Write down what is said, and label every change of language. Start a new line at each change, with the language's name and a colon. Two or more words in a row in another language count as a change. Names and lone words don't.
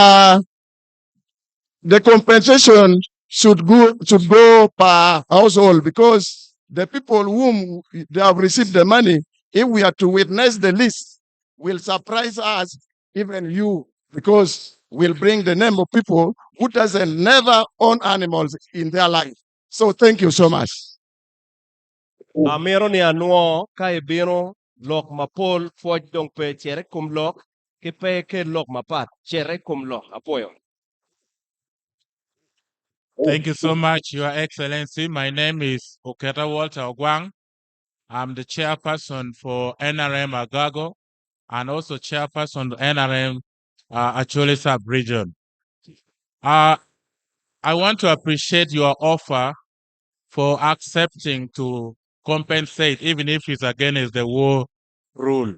English: The compensation should go per household, because the people whom they have received the money, if we are to witness the list, will surprise us, even you, because we'll bring the name of people who never own animals in their life. So thank you so much.
Acoli: Amero ni anuo kai biro lok mapol foj dong pe chere kum lok ke pe ke lok mapat chere kum lok apoyo.
English: Thank you so much, Your Excellency. My name is Oketa Walter Ogwang. I'm the chairperson for NRM Agago and also chairperson of NRM Acholi Subregion. I want to appreciate your offer for accepting to compensate, even if it's against the war rule.